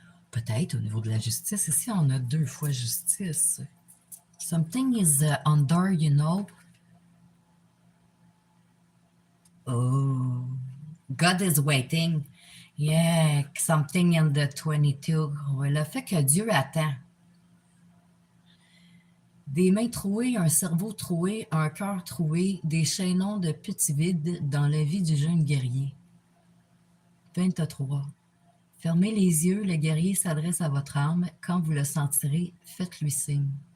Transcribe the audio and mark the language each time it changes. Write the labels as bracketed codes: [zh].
[fr] Peut-être au niveau de la justice, ici on a 2 fois justice. [en] Something is under, Oh, God is waiting. Yeah, something in the 22. [fr] Ouais, le fait que Dieu attend. Des mains trouées, un cerveau troué, un cœur troué, des chaînons de petits vides dans la vie du jeune guerrier. 23. Fermez les yeux, le guerrier s'adresse à votre âme. Quand vous le sentirez, faites-lui signe.